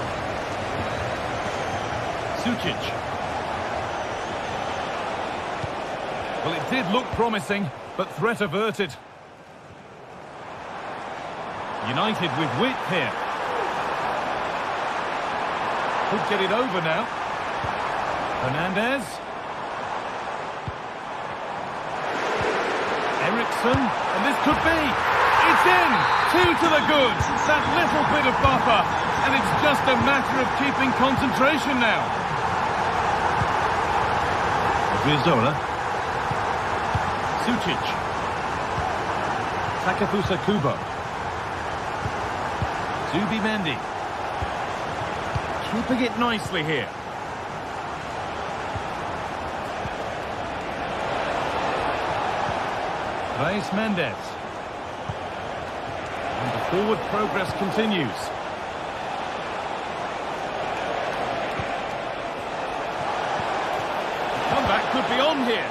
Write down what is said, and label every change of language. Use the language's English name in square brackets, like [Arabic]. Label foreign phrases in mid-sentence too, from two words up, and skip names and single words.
[English] Sucic. Well, it did look promising, but threat averted. United with width here. Could get it over now. Hernandez. Eriksson, and this could be. It's in! 2 to the good. That little bit of buffer, and it's just a matter of keeping concentration now. Odriozola. Sucic. Takefusa Kubo. Zubimendi. Keeping it nicely here. Reis Mendes. And the forward progress continues. The comeback could be on here.